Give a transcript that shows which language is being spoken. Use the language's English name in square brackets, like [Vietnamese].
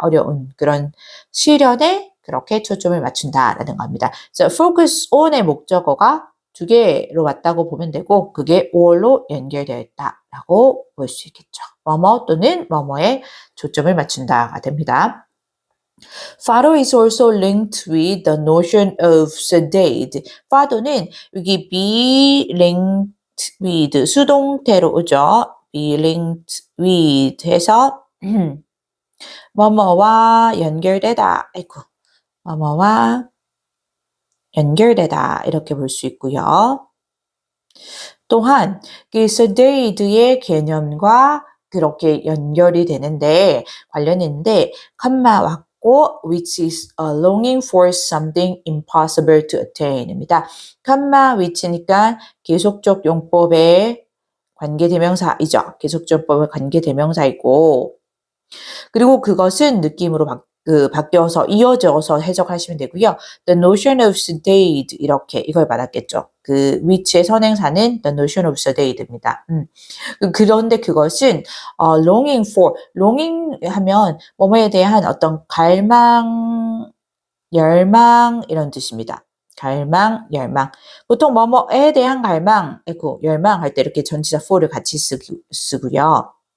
[Korean] 어려운 그런 시련에 그렇게 초점을 맞춘다라는 겁니다. 그래서 focus on의 목적어가 두 개로 왔다고 보면 되고 그게 or로 연결되어 있다라고 볼 수 있겠죠. 뭐뭐 또는 뭐뭐에 초점을 맞춘다가 됩니다. [English] Fado is also linked with the notion of sedate. [Korean] Fado는 여기 be linked with 수동태로 오죠. be linked with 해서 뭐뭐와 연결되다. 아이고. 뭐뭐와 연결되다 이렇게 볼 수 있고요. 또한 그 sedate의 개념과 그렇게 연결이 되는데 관련인데 컴마 왔고 [English] which is a longing for something impossible to attain [Korean] 입니다. 컴마 which니까 계속적 용법의 관계대명사이죠. 계속적 용법의 관계대명사이고 그리고 그것은 느낌으로 바뀌어서 이어져서 해석하시면 되고요. [English] The notion of sedate [Korean] 이렇게 이걸 받았겠죠. 그 which의 선행사는 the notion of sedate입니다. 그런데 그것은 longing for, longing 하면 뭐뭐에 대한 어떤 갈망, 열망 이런 뜻입니다. 갈망, 열망. 보통 뭐뭐에 대한 갈망, 열망할 때 이렇게 전치사 for를 같이 쓰고요.